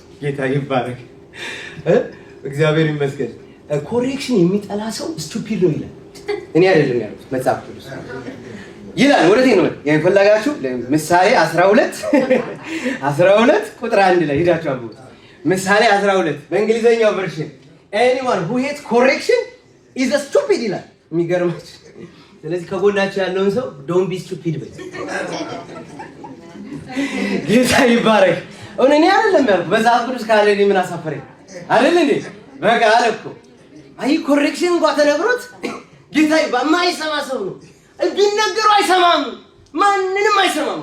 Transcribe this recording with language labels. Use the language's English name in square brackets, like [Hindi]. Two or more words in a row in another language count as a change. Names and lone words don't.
[Amharic] ጌታ ይባረክ፣ እግዚአብሔር ይመስገን። ኮሬክሽን የሚጠላ ሰው ስቱፒድ ነው ይላል። እኔ አይደለም ያሉት መጽሐፍ ቅዱስ ይላል። ወደቴ ነው የፈለጋችሁ። ምሳሌ 12 ቁጥር 1 ላይ ሄዳችሁ አንብቡ። ምሳሌ 12 በእንግሊዘኛው ቨርሽን [English] anyone who hates correction is a stupid [Amharic] ይላል። የሚገርማችሁ። ስለዚህ ከጎናችሁ ያለውን ሰው [English] don't be stupid [Amharic] በል። ጌታ ይባረክ። እኔ አይደለም ያልኩት መጽሐፍ ቅዱስ ካለ እኔ ምን አሳፈረኝ? አይደል እንዴ? በቃ አለ እኮ አይ ኮሬክሽን እንኳን ተነግሮት ጌታ በማይሰማ ሰው ነው ቢነገረው አይሰማም፣ ማንንም አይሰማም።